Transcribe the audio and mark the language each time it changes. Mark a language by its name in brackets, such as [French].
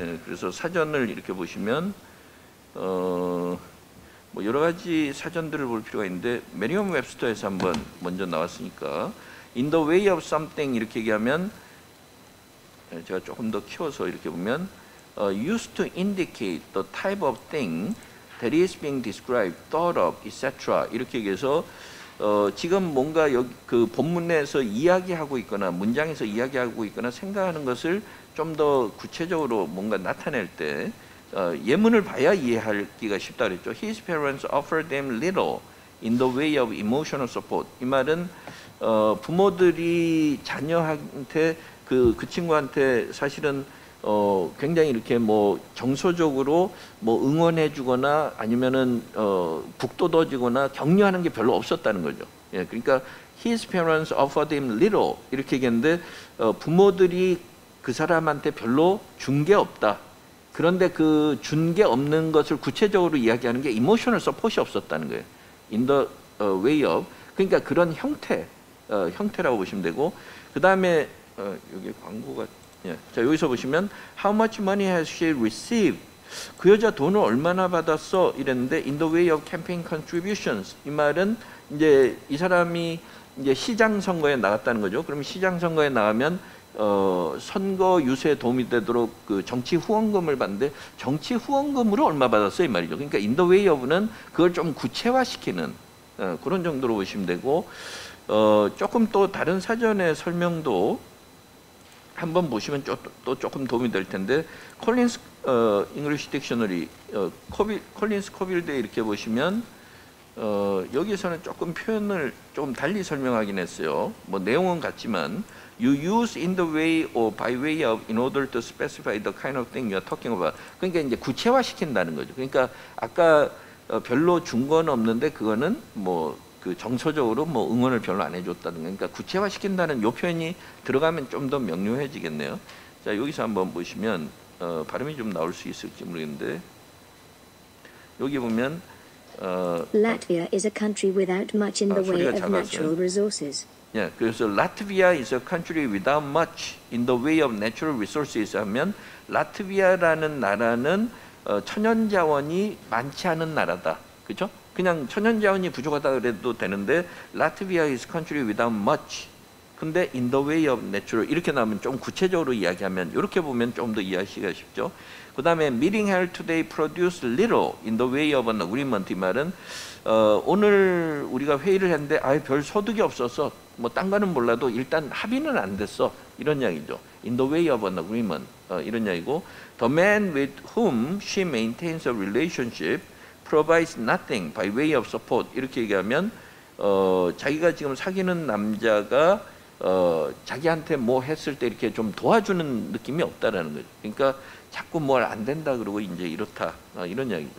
[Korean] 그래서 사전을 이렇게 보시면 뭐 여러 가지 사전들을 볼 필요가 있는데, 메리엄 웹스터에서 한번 먼저 나왔으니까 in the way of something 이렇게 얘기하면, 제가 조금 더 키워서 이렇게 보면 [English] used to indicate the type of thing that is being described, thought of, etc. [Korean] 이렇게 얘기해서 지금 뭔가 여기 그 본문에서 이야기하고 있거나 문장에서 이야기하고 있거나 생각하는 것을 좀 더 구체적으로 뭔가 나타낼 때 예문을 봐야 이해하기가 쉽다 그랬죠. [English] His parents offered them little in the way of emotional support. [Korean] 이 말은 부모들이 자녀한테 그 친구한테 사실은 굉장히 이렇게 뭐 정서적으로 뭐 응원해주거나 아니면은 북돋워주거나 격려하는 게 별로 없었다는 거죠. 예, 그러니까 [English] his parents offered him little [Korean] 이렇게 얘기했는데, 부모들이 그 사람한테 별로 준 게 없다. 그런데 그 준 게 없는 것을 구체적으로 이야기하는 게 emotional support이 없었다는 거예요. in the way of, 그러니까 그런 형태라고 보시면 되고, 그 다음에 여기 광고가, 자 여기서 보시면 [English] how much money has she received? [Korean] 그 여자 돈을 얼마나 받았어? [English] 이랬는데 in the way of campaign contributions. [Korean] 이 말은 이제 이 사람이 이제 시장 선거에 나갔다는 거죠. 그럼 시장 선거에 나가면 선거 유세에 도움이 되도록 그 정치 후원금을 받는데, 정치 후원금으로 얼마 받았어 이 말이죠. 그러니까 in the way of는 그걸 좀 구체화시키는 그런 정도로 보시면 되고, 조금 또 다른 사전의 설명도 한번 보시면 또 조금 도움이 될 텐데, 콜린스 잉글리시 딕셔너리 콜린스 코빌드에 이렇게 보시면 여기서는 조금 표현을 조금 달리 설명하긴 했어요. 뭐 내용은 같지만 [English] you use in the way or by way of in order to specify the kind of thing you are talking about. [Korean] 그러니까 이제 구체화시킨다는 거죠. 그러니까 아까 별로 준 건 없는데 그거는 뭐 그 정서적으로 뭐 응원을 별로 안 해줬다는, 그러니까 구체화시킨다는 요 표현이 들어가면 좀 더 명료해지겠네요. 자 여기서 한번 보시면 발음이 좀 나올 수 있을지 모르겠는데, 여기 보면 [English] Latvia is a country without much in the way of natural resources. [Korean] 예, 그래서 [English] Latvia is a country without much in the way of natural resources [Korean] 하면, 라트비아라는 나라는 천연자원이 많지 않은 나라다. 그렇죠? 그냥 천연자원이 부족하다 그래도 되는데 [English] Latvia is a country without much. [Korean] 근데 [English] in the way of natural [Korean] 이렇게 나오면 좀 구체적으로 이야기하면, 이렇게 보면 좀 더 이해하기가 쉽죠. 그 다음에 [English] meeting held today produced little in the way of an agreement. [Korean] 이 말은 오늘 우리가 회의를 했는데 별 소득이 없어서 뭐 딴 거는 몰라도 일단 합의는 안 됐어, 이런 이야기죠. [English] in the way of an agreement [Korean] 이런 이야기고, [English] the man with whom she maintains a relationship provides nothing by way of support [Korean] 이렇게 얘기하면 자기가 지금 사귀는 남자가 자기한테 뭐 했을 때 이렇게 좀 도와주는 느낌이 없다라는 거죠. 그러니까 자꾸 뭘 안 된다 그러고 이제 이렇다 이런 이야기죠.